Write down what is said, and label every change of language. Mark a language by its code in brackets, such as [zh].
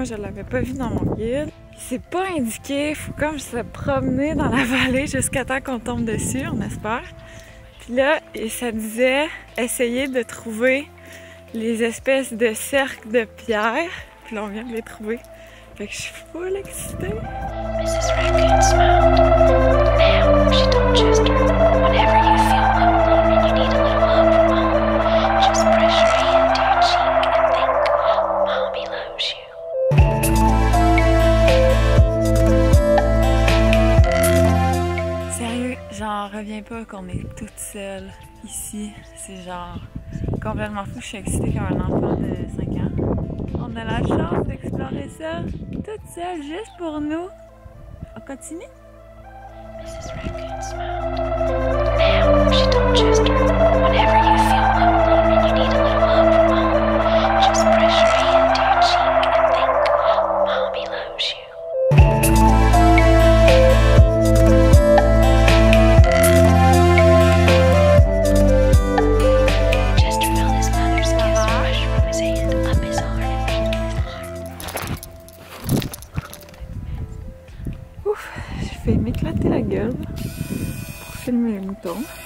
[fr] Moi, je l'avais pas vu dans mon guide. C'est pas indiqué. Faut comme se promener dans la vallée jusqu'à temps qu'on tombe dessus, on espère. Puis là, ça disait essayer de trouver les espèces de cercles de pierre. Puis là, on vient de les trouver. Fait que je suis full excitée. [en] Mrs. Raccoon smiled. Now, she told Chester, whenever you feel lonely and you need a little love from home, just press your hand to your cheek and think, Mommy loves you. [fr] Sérieux, j'en reviens pas qu'on est toute seule ici. C'est genre complètement fou. Je suis excitée comme un enfant de 5 ans. On a la chance d'explorer ça toute seule, juste pour nous. On continue? [en] Mrs. Raccoon smiled. Now, she told Chester, whenever you feel lonely and you need a little love from home, just press your hand to your cheek and think, Mommy loves you. Chester felt his mother's kiss rush from his hand up his arm and into his heart. [fr] Ouf, j'ai fait m'éclater la gueule pour filmer les moutons.